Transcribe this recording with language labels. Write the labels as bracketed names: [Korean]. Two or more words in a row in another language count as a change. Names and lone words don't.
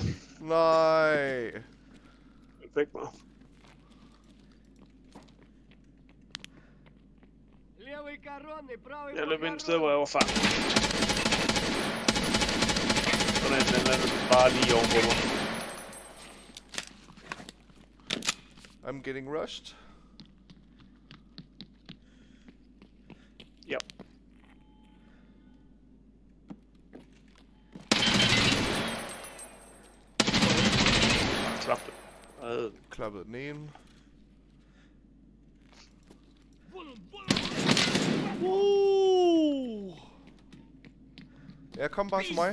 [Danish] Nej! Væk mig. Jeg løb ind et sted, hvor jeg var fanget. Sådan en eller anden bare lige ovenpå mig. [English] I'm getting rushed. [Danish] Ja. Slap det. Klappede den ene. Ja, kom bare til mig.